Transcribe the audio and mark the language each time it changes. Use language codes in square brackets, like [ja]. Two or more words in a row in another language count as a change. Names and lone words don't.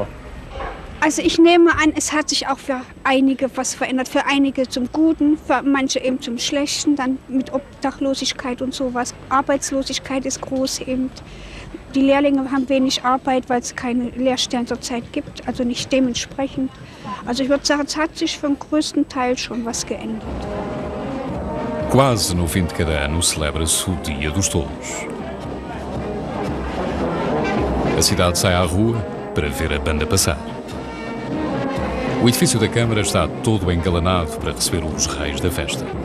[de] Also ich nehme an, es hat sich auch für einige was verändert, für einige zum Guten, für manche eben zum Schlechten, dann mit Obdachlosigkeit und sowas. Arbeitslosigkeit ist groß eben. Die Lehrlinge haben wenig Arbeit, weil es keine Lehrstellen zurzeit gibt, also nicht dementsprechend. Also ich würde sagen, es hat sich für den größten Teil schon was geändert. [pt] Quase no fim de cada ano celebra-se o Dia dos Tolos. A cidade sai à rua para ver a banda passar. O edifício da Câmara está todo engalanado para receber os reis da festa.